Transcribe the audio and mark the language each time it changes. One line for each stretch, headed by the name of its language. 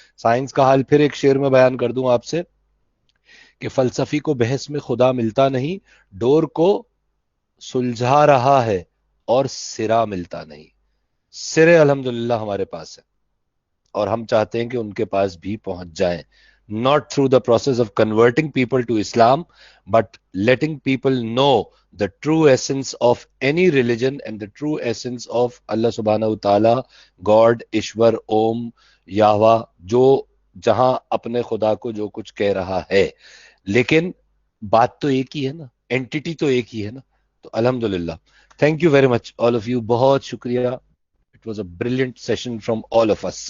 Urdu: Science کا حال پھر ایک شعر میں بیان کر دوں آپ سے کہ فلسفی کو بحث میں خدا ملتا نہیں, ڈور کو سلجھا رہا ہے اور سرا ملتا نہیں. سرے الحمدللہ ہمارے پاس ہے, اور ہم چاہتے ہیں کہ ان کے پاس بھی پہنچ جائیں.
English: Not through the process of converting people to Islam, but letting people know the true essence of any religion and the true essence of Allah subhanahu wa ta'ala, God, Ishwar, Om, Yahweh,
Urdu: جو جہاں اپنے خدا کو جو کچھ کہہ رہا ہے. لیکن بات تو ایک ہی ہے نا, اینٹیٹی تو ایک ہی ہے نا.
English: تو الحمدللہ, thank you very much all of you,
Urdu: بہت شکریہ.
English: It was a brilliant session from all of us.